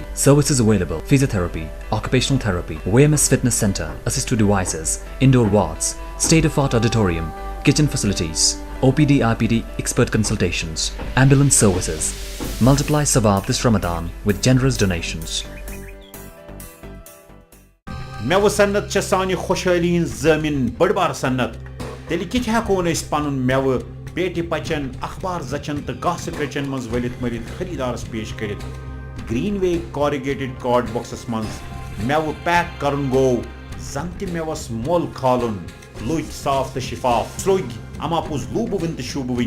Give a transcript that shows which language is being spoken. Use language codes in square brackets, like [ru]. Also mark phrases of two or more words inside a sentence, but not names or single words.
[en] Services available: physiotherapy, occupational therapy, WMS Fitness Center, assistive devices, indoor wards, state-of-art auditorium, kitchen facilities, OPD RPD expert consultations, ambulance services. Multiply Sawab this Ramadan with generous donations. [ks] मेव सन्नत च सानि खुशहाली ज़मीन बड़बार सन्नत। तेल कित हेकोन अस पनुन मेव पेटी पचन, अखबार जचन तो गास पेचन मज वलित मलित खरीदारस पेश करित। [en] Greenway corrugated card boxes [ks] मज मेव पैक करन गो, जन त मेवस मोल खालुन लुच साफ तो शिफाफ स्लोग अमापुज लूबुविन तो शुबुविन।